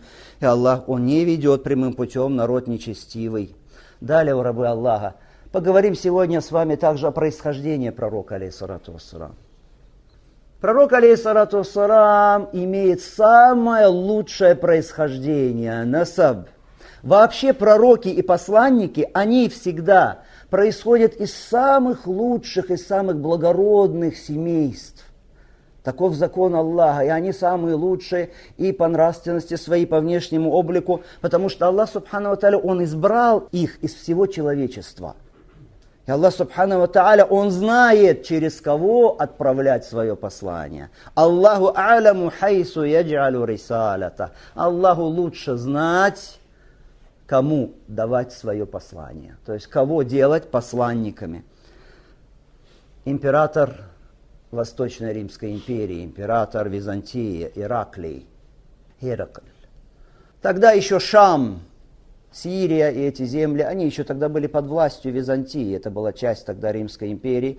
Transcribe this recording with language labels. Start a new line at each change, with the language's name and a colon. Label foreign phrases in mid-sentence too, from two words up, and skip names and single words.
Russian: И Аллах, он не ведет прямым путем народ нечестивый. Далее, у рабы Аллаха, поговорим сегодня с вами также о происхождении пророка,
Arabic: عليه الصلاة والسلام.
Russian: Пророк,
Arabic: عليه الصلاة والسلام,
Russian: имеет самое лучшее происхождение, насаб. Вообще пророки и посланники, они всегда происходят из самых лучших, из самых благородных семейств. Таков закон Аллаха, и они самые лучшие и по нравственности своей, по внешнему облику, потому что Аллах,
Arabic: سبحانه وتعالى,
Russian: Он избрал их из всего человечества. И Аллах,
Arabic: سبحانه وتعالى,
Russian: Он знает, через кого отправлять свое послание.
Arabic: الله أعلم حيث يجعل رسالته.
Russian: Аллаху лучше знать, кому давать свое послание. То есть, кого делать посланниками. Император Восточной Римской империи, император Византии, Ираклий, Геракль. Тогда еще Шам, Сирия и эти земли, они еще тогда были под властью Византии, это была часть тогда Римской империи.